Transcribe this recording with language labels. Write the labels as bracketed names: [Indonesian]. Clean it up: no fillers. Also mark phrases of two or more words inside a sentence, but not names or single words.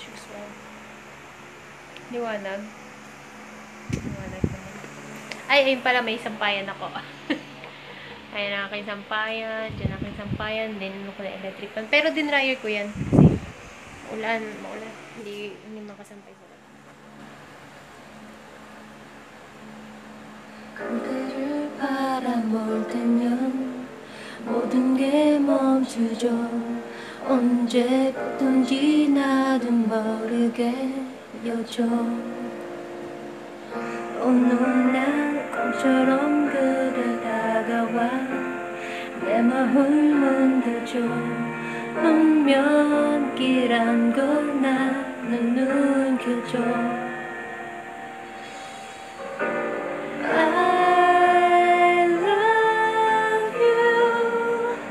[Filipino] Liwanag naman. Ay, ayun pala, may sampayan ako. Ayan ang aking sampayan. Diyan ang aking sampayan. Din ko na electric fan. Pero dinryer ko yan. Kasi maulan. Hindi makasampay ko. [Korean] 그대를 바라볼 때면 모든 게 멈추죠. 언제부턴지 나도 모르게 여죠. 어느 날 꿈처럼 그대 다가와 내 맘을 흔들죠. 운명이란 걸 나는 느껴져. [English] I love you.